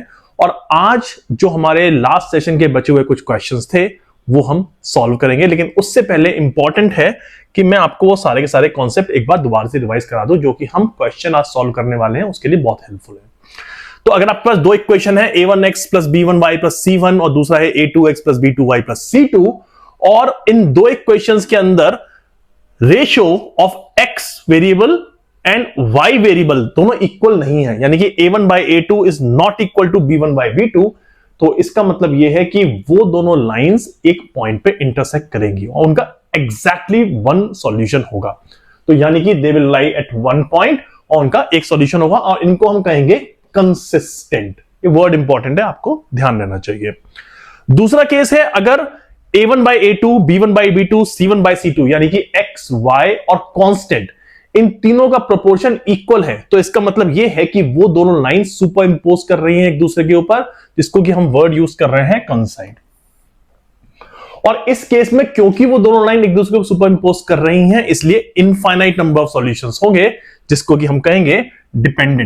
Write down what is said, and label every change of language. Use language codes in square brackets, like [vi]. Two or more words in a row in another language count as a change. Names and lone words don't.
[hi] और आज जो हमारे [en] last session [hi] के बचे हुए कुछ क्वेश्चंस थे वो हम सॉल्व करेंगे, लेकिन उससे पहले इंपॉर्टेंट है कि मैं आपको वो सारे के सारे कॉन्सेप्ट एक बार दोबारा से रिवाइज करा दूं, जो कि हम क्वेश्चन आज सॉल्व करने वाले हैं उसके लिए बहुत हेल्पफुल है। तो अगर आपके पास 2 इक्वेशन है, [en] a1x plus b1y plus c1 [hi] और दूसरा है [en] a2x plus b2y plus c2, [hi] और इन 2 इक्वेशंस के अंदर [en] ratio of x variable and y variable [hi] दोनों इक्वल नहीं है, यानी कि [en] a1 by a2 is not equal to b1 by b2, [hi] तो इसका मतलब यह है कि वो दोनों लाइंस एक पॉइंट पे इंटरसेक्ट करेंगी और उनका [en] exactly 1 solution [hi] होगा। तो यानी कि [en] they will lie at 1 point [hi] और उनका एक सॉल्यूशन होगा, और इनको हम कहेंगे कंसिस्टेंट। ये [en] word important [hi] है, आपको ध्यान देना चाहिए। दूसरा केस है अगर a1 by a2, b1 by b2, c1 by c2 यानी कि x, y और कांस्टेंट, इन तीनों का [en] proportion equal [hi] है, तो इसका मतलब यह है कि वो दोनों लाइन [en] super impose [hi] कर रही हैं एक दूसरे के ऊपर, जिसको कि हम [en] word use [hi] कर रहे हैं कंसाइड। और इस केस में क्योंकि वो दोनों लाइन एक दूसरे को [en] super impose [hi] कर रही हैं, इसलिए [en] infinite number of solutions [hi] होंगे, जिसको कि हम कहेंगे डिपेंडेंट।